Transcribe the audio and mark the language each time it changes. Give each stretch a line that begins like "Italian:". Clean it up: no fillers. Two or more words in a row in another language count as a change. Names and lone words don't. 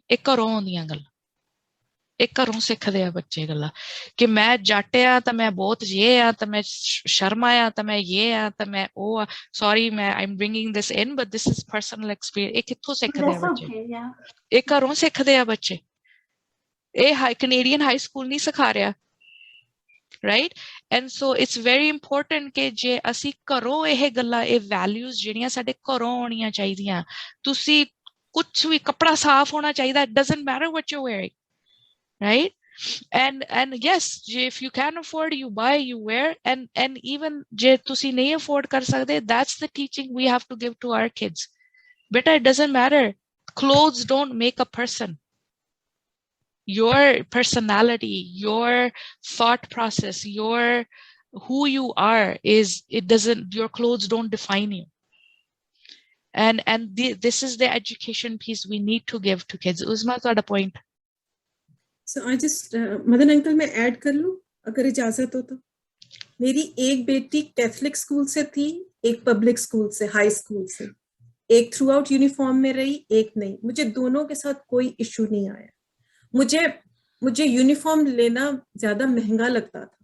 Punjabi: ਇਹ ਘਰੋਂ ਆਉਂਦੀਆਂ ਗੱਲਾਂ, ਇਹ ਘਰੋਂ ਸਿੱਖਦੇ ਆ ਬੱਚੇ ਗੱਲਾਂ, ਕਿ ਮੈਂ ਜੱਟ ਆ ਤਾਂ ਮੈਂ ਬਹੁਤ ਇਹ ਆ, ਤਾਂ ਮੈਂ ਸ਼ਰਮਾ ਆ, ਤਾਂ ਮੈਂ ਇਹ ਆ, ਤਾਂ ਮੈਂ ਉਹ ਆ।
English: ਸੌਰੀ, ਮੈਂ I am bringing this in, but this is personal experience.
Punjabi: ਇਹ ਕਿੱਥੋਂ ਸਿੱਖਦੇ ਆ ਬੱਚੇ? ਇਹ ਘਰੋਂ ਸਿੱਖਦੇ ਆ ਬੱਚੇ। ਇਹ
English: Canadian high school
Punjabi: ਨਹੀਂ ਸਿਖਾ ਰਿਹਾ,
English: right? And so it's very important
Punjabi: ਕਿ ਜੇ ਅਸੀਂ ਘਰੋਂ ਇਹ ਗੱਲਾਂ, ਇਹ values ਜਿਹੜੀਆਂ ਸਾਡੇ ਘਰੋਂ ਆਉਣੀਆਂ ਚਾਹੀਦੀਆਂ। ਤੁਸੀਂ ਕੁਝ ਵੀ, ਕੱਪੜਾ ਸਾਫ਼ ਹੋਣਾ ਚਾਹੀਦਾ,
English: it doesn't matter what you're wearing, right? And yes, if you can afford, you buy, you wear, and even
Punjabi: ਜੇ ਤੁਸੀਂ ਨਹੀਂ afford ਕਰ ਸਕਦੇ,
English: that's the teaching we have to give to our kids. Beta, it doesn't matter. Clothes don't make a person. Your personality, your thought process, who you are is, it doesn't, your clothes don't define you. And this is the education piece we need to give to kids. Uzma, tada point. So I just Madan uncle,
Hindi: मैं ऐड कर लूं अगर इजाजत हो तो। मेरी एक बेटी
English: Catholic school
Hindi: से थी, एक
English: public school
Hindi: से,
English: high school
Hindi: से। एक थ्रू आउट यूनिफॉर्म में रही, एक नहीं। मुझे दोनों के साथ कोई इशू नहीं आया। मुझे यूनिफॉर्म लेना ज्यादा महंगा लगता था।